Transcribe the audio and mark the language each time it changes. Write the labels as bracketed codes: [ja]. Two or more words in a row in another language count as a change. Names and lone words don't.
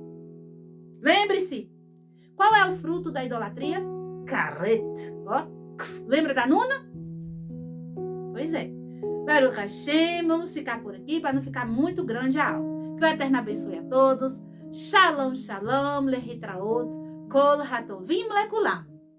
[pt] Lembre-se. Qual é o fruto da idolatria? Karet. Lembra da Nuna? Pois é. [he] ברוך השם, [pt] vamos ficar por aqui para não ficar muito grande a aula. Que o Eterno abençoe a todos. [he] שלום, שלום, להתראות, כל הטובים לכולם.